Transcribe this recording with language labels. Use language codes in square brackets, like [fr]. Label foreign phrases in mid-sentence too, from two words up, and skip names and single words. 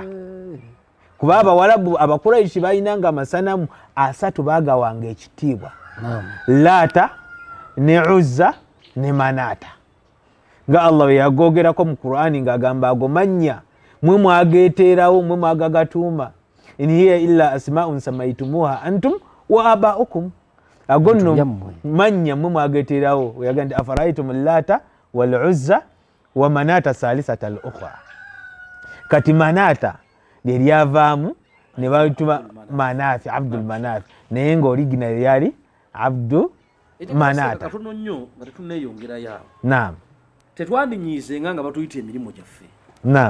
[lg] Kuba Abawarabu Abakuraishi balinanga amasanamu asatu baagawanga ekitiibwa. Laata ne Uzza ne Manata. Nga Allah bwe yagogerako mu Qur'ani ng'agamba ago mannya mwe mwageteerawo, mwe mwagagatuuma. [ar] إن هي إلا أسماء سميتموها أنتم وآباؤكم. [lg] Ago nno mannya mwe mwageteerawo. [ar] Yagamba أفرأيتم اللات والعزى ومناة الثالثة الأخرى. [lg] Kati Manata lye lyavaamu ne balituma Manafi, Abdul Manafi, naye nga original yali Abdu Manata. Katono nnyo nga tetunneeyongerayo. Naam. Tetwandinyiizenga nga batuyita emirimu gyaffe. Naam.